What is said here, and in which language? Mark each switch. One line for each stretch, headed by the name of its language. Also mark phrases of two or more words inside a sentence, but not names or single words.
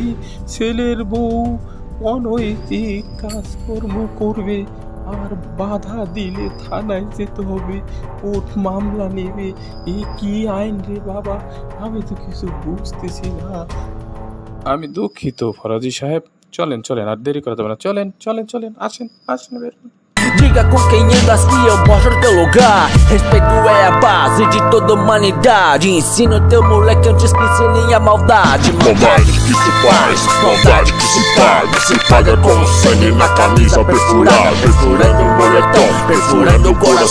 Bangla: ছেলের বউ অনৈতিক কাজকর্ম করবে, আর বাধা দিলে থানায় যেতে হবে, কোর্ট মামলা নেবে। এ কি আইন রে বাবা, আমি তো কিছু বুঝতেছি না। আমি দুঃখিত ফরাজি সাহেব, চলেন চলেন, আর দেরি করা যাবে না, চলেন চলেন চলেন, আসেন আসেন, বেরোন।
Portuguese: Diga com quem andas que eu mostro teu lugar. Respeito é a base de toda humanidade. Ensina o teu moleque antes que ensine a maldade. Maldade que se faz, maldade que se paga. Se paga com sangue na camisa perfurada. Perfurando o moletom, perfurando o coração.